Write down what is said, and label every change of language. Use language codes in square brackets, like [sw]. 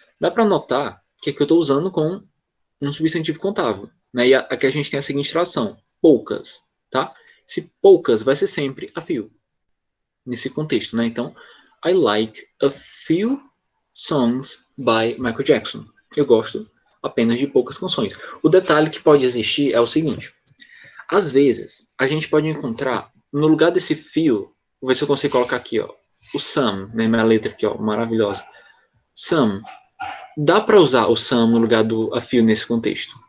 [pt] Dá para notar que aqui eu estou usando com um substantivo contável, né? E aqui a gente tem a seguinte tradução: poucas, tá? Se poucas vai ser sempre a few, nesse contexto, né? Então, [en] I like a few songs by Michael Jackson. [pt] Eu gosto apenas de poucas canções. O detalhe que pode existir é o seguinte: às vezes, a gente pode encontrar, no lugar desse few, vou ver se eu consigo colocar aqui, ó, o some, né? Minha letra aqui, ó, maravilhosa. Some. Dá para usar o some no lugar do a few nesse contexto.